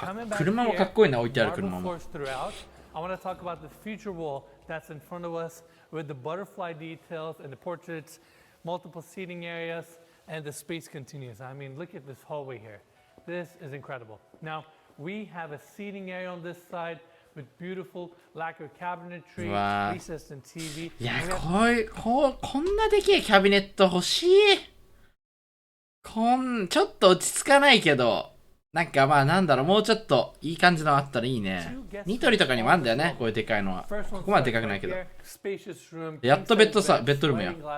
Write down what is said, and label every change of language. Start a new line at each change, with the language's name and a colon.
Japanese: 車もかっこいいな、置いてある車も。
English: I want to talk about the future wall that's in front of us with the butterfly details and the portraits, multiple seating areas, and the space continues. I mean, look at this hallway here. This is incredible. Now, we have a seating area on this side with beautiful lacquer cabinetry, recessed and TV.
Japanese: いや、こんなでけえキャビネット欲しい。ちょっと落ち着かないけど。なんかまあなんだろう、もうちょっといい感じのあったらいいね。ニトリとかにもあるんだよね、こういうでかいのは。ここまででかくないけど。やっとベッドルームや。